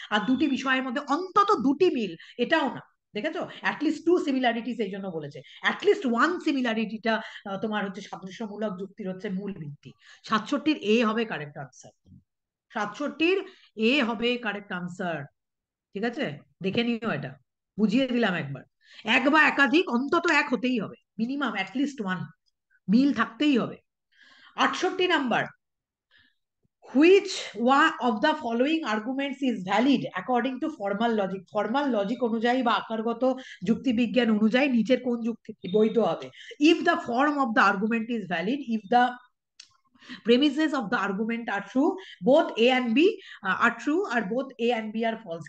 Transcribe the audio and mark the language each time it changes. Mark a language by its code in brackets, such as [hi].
[bn] আর দুটি বিষয়ের মধ্যে অন্তত দুটি মিল, এটাও না। দেখেছো, [en] at least two similarities [bn] এই জন্য বলেছে, [en] at least one সিমিলারিটিটা [bn] তোমার হচ্ছে সাদৃশ্যমূলক যুক্তির হচ্ছে মূল ভিত্তি। 67-র এ হবে কারেক্ট আনসার, 67-র এ হবে কারেক্ট আনসার, ঠিক আছে? দেখে নিও, এটা বুঝিয়ে দিলাম একবার। এক বা একাধিক, অন্তত এক হতেই হবে, মিনিমাম [en] at least one, [bn] মিল থাকতেই হবে। [en] 68 number, which one of the following arguments is valid according to formal logic? [bn] Formal logic অনুযায়ী বা আকারগত যুক্তিবিজ্ঞান অনুযায়ী নিচের কোন যুক্তি বৈধ হবে? [en] if the form of the argument is valid, if the premises of the argument are true, both a and b are true, আর both a and b are false।